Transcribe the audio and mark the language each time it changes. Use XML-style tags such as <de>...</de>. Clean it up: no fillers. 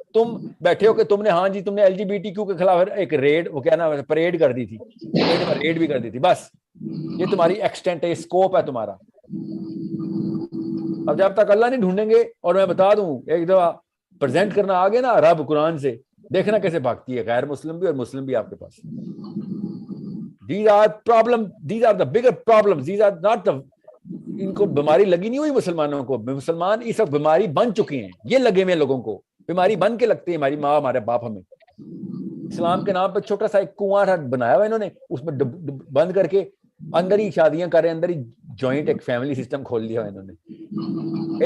<ur>تم بیٹھے ہو کہ تم نے، ہاں جی تم نے LGBTQ کے خلاف ایک ریڈ، وہ کیا نا پریڈ کر دی تھی، ریڈ بھی کر دی تھی. بس یہ تمہاری ایکسٹینٹ ہے، اسکوپ ہے تمہارا. اب جب تک اللہ نہیں ڈھونڈیں گے، اور میں بتا دوں ایک دفعہ پریزنٹ کرنا آگے نا رب قرآن سے، دیکھنا کیسے بھاگتی ہے غیر مسلم بھی اور مسلم بھی آپ کے پاس.</ur> <en>These are problem, these are the bigger problems, these are not the.</en> <ur>ان کو بیماری لگی نہیں ہوئی مسلمانوں کو. مسلمان اس وقت بیماری بن چکے ہیں. یہ لگے ہوئے لوگوں کو بیماری بن کے لگتے ہیں. ہماری ماں، ہمارے باپ ہمیں اسلام کے نام پہ چھوٹا سا ایک کنواں بنایا ہوا انہوں نے، اس میں بند کر کے اندر ہی شادیاں کریں، اندر ہی جوائنٹ ایک فیملی سسٹم کھول لیا انہوں نے.</ur>